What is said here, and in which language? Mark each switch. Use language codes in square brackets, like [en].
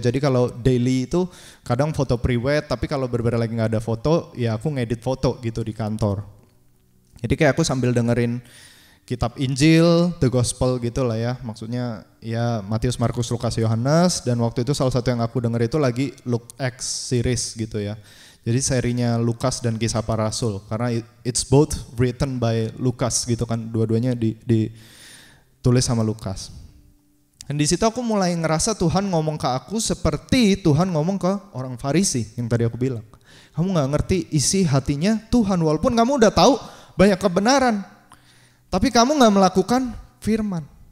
[id] Jadi kalau daily itu kadang foto pre-wed, tapi kalau benar-benar lagi nggak ada foto, ya aku ngedit foto gitu di kantor. Jadi kayak aku sambil dengerin kitab Injil, [en] the gospel [id] gitu lah ya. Maksudnya ya Matius, Markus, Lukas, Yohanes. Dan waktu itu salah satu yang aku denger itu lagi Luke X series gitu ya. Jadi serinya Lukas dan Kisah Para Rasul. [en] Karena it's both written by Lukas [id] gitu kan. Dua-duanya ditulis sama Lukas. Dan di situ aku mulai ngerasa Tuhan ngomong ke aku seperti Tuhan ngomong ke orang Farisi yang tadi aku bilang. Kamu gak ngerti isi hatinya Tuhan, walaupun kamu udah tahu banyak kebenaran, tapi kamu gak melakukan firman.